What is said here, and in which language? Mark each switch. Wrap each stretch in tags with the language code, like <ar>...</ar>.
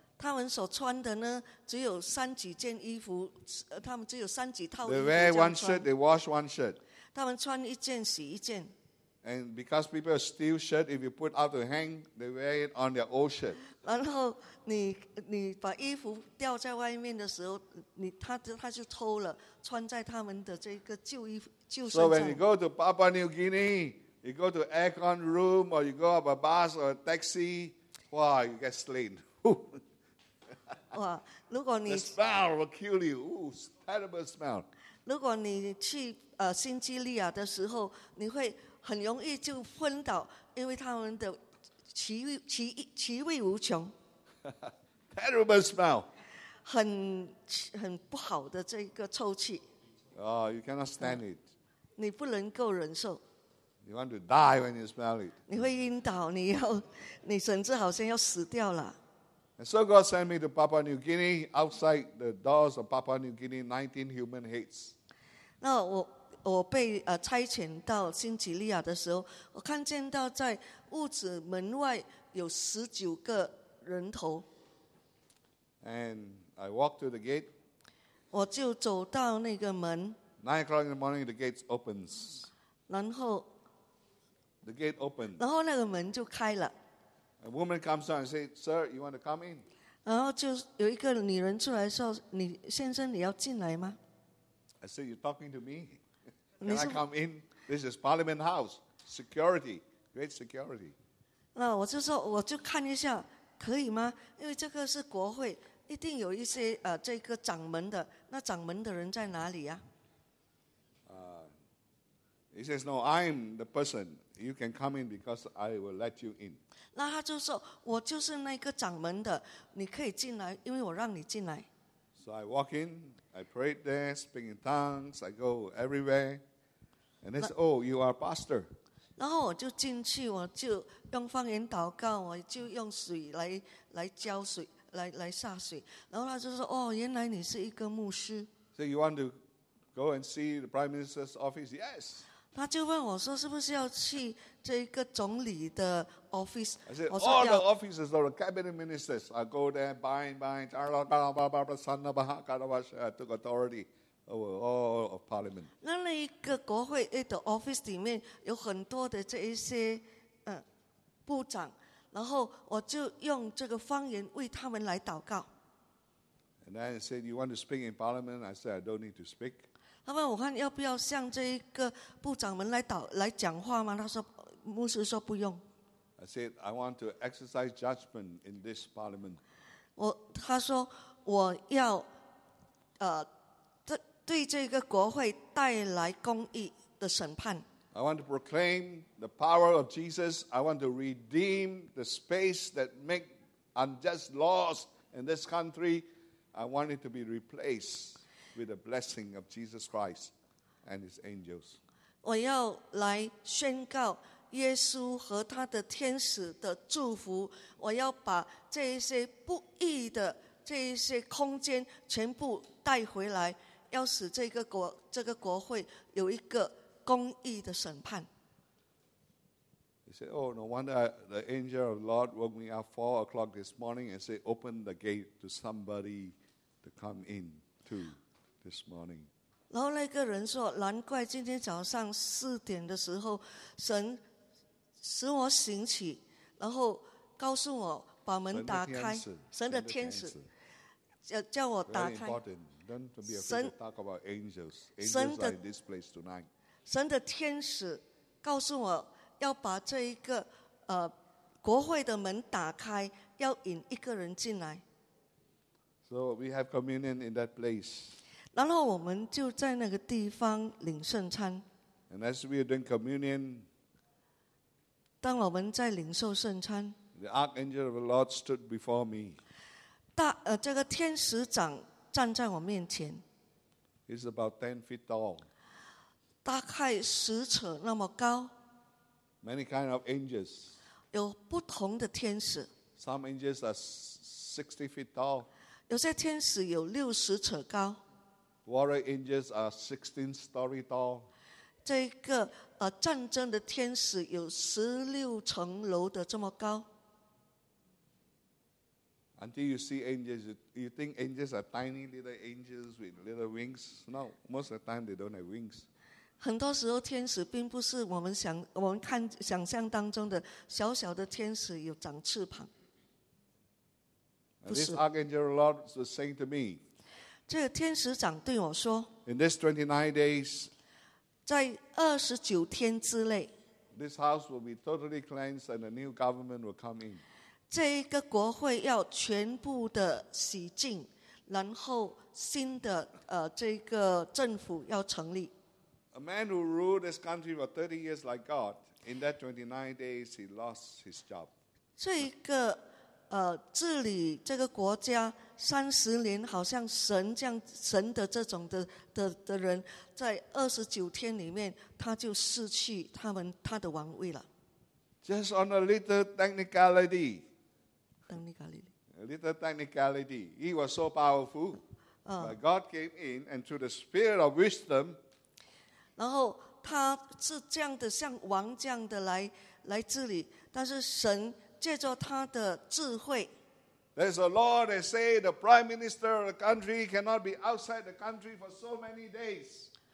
<zh>他们所穿的呢，只有三几件衣服，他们只有三几套衣服。</zh> <en>They wear one shirt. They wash one shirt.</en> <zh>他们穿一件洗一件。</zh> <en>And because people steal shirt, if you put out to hang, they wear it on their old shirt.</en> <zh>然后你把衣服吊在外面的时候，他就偷了，穿在他们的这个旧衣服旧身上。</zh> <en>So when you go to Papua New Guinea. You go to aircon room, or you go up a bus or a taxi. Wow, you get slain.</en> <zh>Wow, 如果你</zh> <en>the smell will kill you. Ooh, terrible smell.</en> <zh>如果你去新几内亚的时候，你会很容易就昏倒，因为他们的奇味无穷。</zh> <en>Terrible smell.</en> <zh>很不好的这个臭气。</zh> <en>Oh, you cannot stand it.</en> <zh>你不能够忍受。</zh> <en>You want to die when you smell it.</en> <zh>你会晕倒，你甚至好像要死掉了。</zh> <en>And so God sent me to Papua New Guinea. Outside the doors of Papua New Guinea, 19 human heads.</en> <zh>那我被差遣到新几内亚的时候，我看见到在屋子门外有19个人头。</zh> <en>And I walked to the gate.</en> <zh>我就走到那个门。</zh> <en>9:00 in the morning, the gates opens.</en> <zh>然后。</zh> <en>The gate opened.</en> <zh>然后那个门就开了。</zh> <en>A woman comes out and says, "Sir, you want to come in?"</en> <zh>然后就有一个女人出来说，你先生，你要进来吗？</zh> <en>I said, "You're talking to me. Can I come in? This is Parliament House. Security, great security."</en> <zh>那我就说，我就看一下，可以吗？因为这个是国会，一定有一些这个掌门的。那掌门的人在哪里呀？</zh> <en>He says, "No, I'm the person." You can come in because I will let you in.</en> <zh>那他就说，我就是那个掌门的，你可以进来，因为我让你进来。</zh> <en>So I walk in, I pray there, speak in tongues, I go everywhere, and they say, "Oh, you are pastor."</en> <zh>然后我就进去，我就用方言祷告，我就用水来浇水，来洒水。然后他就说，哦，原来你是一个牧师。</zh> <en>So you want to go and see the Prime Minister's office? Yes.</en> <zh>他就问我说：“是不是要去这个总理的 office？”</zh> <en>I said, "All the offices of the cabinet ministers. I go there, bind, charlotte, barbara, sanna, bahakarawash. I took authority over all of parliament."</en> <zh>那一个国会的 office 里面有很多的这一些部长，然后我就用这个方言为他们来祷告。</zh> <en>And then he said, "You want to speak in parliament?" I said, "I don't need to speak."</en> <zh>他问我看要不要向这一个部长们来讲话吗？他说，牧师说不用。</zh> <en>I said I want to exercise judgment in this parliament.</en> <zh>他说我要对这个国会带来公义的审判。</zh> <en>I want to proclaim the power of Jesus. I want to redeem the space that make unjust laws in this country. I want it to be replaced. With the blessing of Jesus Christ and His angels,</en> <zh>我要来宣告耶稣和他的天使的祝福。我要把这一些不义的这一些空间全部带回来，要使这个国会有一个公义的审判。</zh> <en>He said, "Oh, no wonder the angel of the Lord woke me up 4:00 this morning and said, 'Open the gate to somebody to come in to.'" This morning,</en> <zh>然后那个人说：“难怪今天早上4:00的时候，神使我醒起，然后告诉我把门打开。神的天使，叫我打开。</zh> <en>神 talk about angels in this place tonight.</en> <zh>告诉我要把这一个国会的门打开，要引一个人进来。</zh> <en>So we have communion in that place.</en> <zh>然后我们就在那个地方领圣餐。</zh> <en>And as we are doing communion,</en> <zh>当我们在领受圣餐。</zh> <en>The archangel of the Lord stood before me.</en> <zh>这个天使长站在我面前。</zh> <en>He's about 10 feet tall.</en> <zh>大概十尺那么高。</zh> <en>Many kind of angels.</en> <zh>有不同的天使。</zh> <en>Some angels are 60 feet tall.</en> <zh>有些天使有六十尺高。</zh> <en>Warrior angels are 16 story tall.</en> <zh>这个战争的天使有十六层楼的这么高。</zh> <en>Until you see angels, you think angels are tiny little angels with little wings. No, most of the time they don't have wings.</en> <zh>很多时候天使并不是我们想象当中的小小的天使有长翅膀。</zh> <en>And this archangel Lord was saying to me,</en> <zh>这个天使长对我说,</zh> <en>in this 29 days,</en> <zh>在29天之内,</zh> <en>this house will be totally cleansed and a new government will come in.</en> <zh>这一个国会要全部的洗净，然后新的这个政府要成立。</zh> <en>A man who ruled this country for 30 years like God, in that 29 days he lost his job.</en> <zh>这一个治理这个国家三十年，好像神这样神的这种的人，在二十九天里面，他就失去他的王位了。</zh> <en>Just on a little technicality. Little technicality. He was so powerful. But God came in and through the spirit of wisdom.</en> <zh>然后他是这样的，像王这样的来治理。但是神借着他的智慧。</zh> <en>There's a law that say the prime minister of the country cannot be outside the country for so many days.</en>